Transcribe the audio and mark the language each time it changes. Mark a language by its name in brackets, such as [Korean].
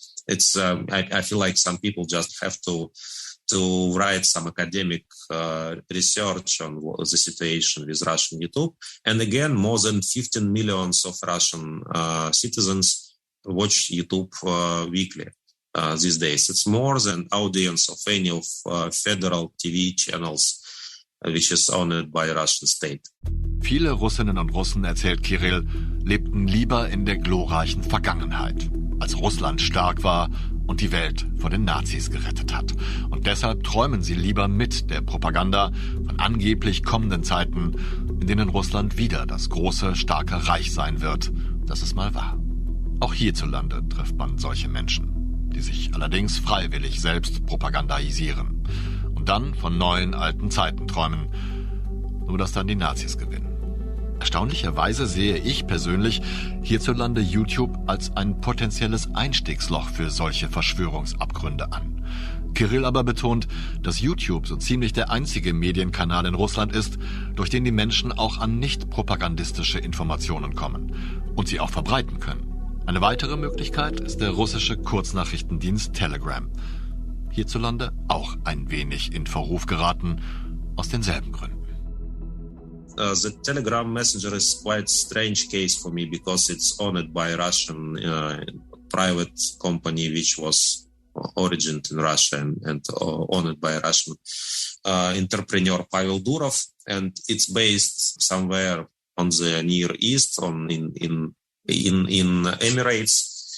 [English] It's I feel like some people just have to write some academic research on the situation with Russian YouTube. And again, more than 15 million of Russian citizens watch YouTube weekly these days. It's more than audience of any of federal TV channels, which is owned by Russian state. [German] Viele Russinnen und Russen, erzählt Kirill, lebten lieber in der glorreichen Vergangenheit, als Russland stark war und die Welt vor den Nazis gerettet hat. Und deshalb träumen sie lieber mit der Propaganda von angeblich kommenden Zeiten, in denen Russland wieder das große, starke Reich sein wird, das es mal war. Auch hierzulande trifft man solche Menschen, die sich allerdings freiwillig selbst propagandaisieren und dann von neuen, alten Zeiten träumen, nur dass dann die Nazis gewinnen. Erstaunlicherweise sehe ich persönlich hierzulande YouTube als ein potenzielles Einstiegsloch für solche Verschwörungsabgründe an. Kirill aber betont, dass YouTube so ziemlich der einzige Medienkanal in Russland ist, durch den die Menschen auch an nicht propagandistische Informationen kommen und sie auch verbreiten können. Eine weitere Möglichkeit ist der russische Kurznachrichtendienst Telegram. Hierzulande auch ein wenig in Verruf geraten, aus denselben Gründen. [English] The Telegram messenger is quite strange case for me because it's owned by a Russian private company which was origined in Russia and owned by a Russian entrepreneur Pavel Durov, and it's based somewhere on the Near East, in Emirates.